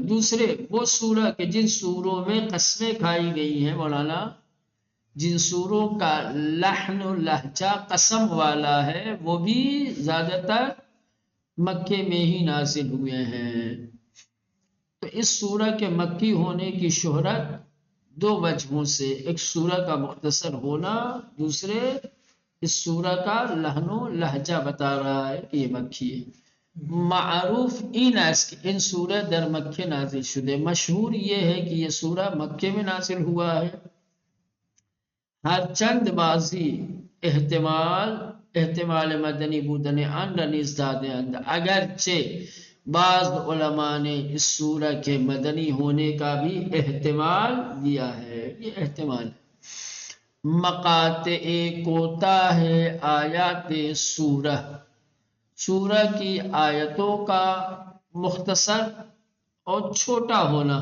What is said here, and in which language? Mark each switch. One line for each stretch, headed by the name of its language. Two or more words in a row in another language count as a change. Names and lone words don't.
Urdu: دوسرے وہ سورہ کے جن سوروں میں قسمیں کھائی گئی ہیں مولانا، جن سوروں کا لحن و لہجہ قسم والا ہے، وہ بھی زیادہ تر مکے میں ہی نازل ہوئے ہیں. تو اس سورہ کے مکی ہونے کی شہرت دو وجہوں سے، ایک سورہ کا مختصر ہونا، دوسرے اس سورہ کا لحن و لہجہ بتا رہا ہے کہ یہ مکی ہے.
Persian: معروف این است کہ ان سورہ در مکے نازل شدے،
Urdu: مشہور یہ ہے کہ یہ سورہ مکے میں نازل ہوا ہے.
Persian: ہر چند بازی احتمال مدنی بودن آن را نیز داده اند،
Urdu: اگرچہ بعض علماء نے اس سورہ کے مدنی ہونے کا بھی احتمال دیا ہے. یہ احتمال ہے.
Persian: مقاطع کوتاہ آیات سورہ،
Urdu: سورہ کی آیتوں کا مختصر اور چھوٹا ہونا.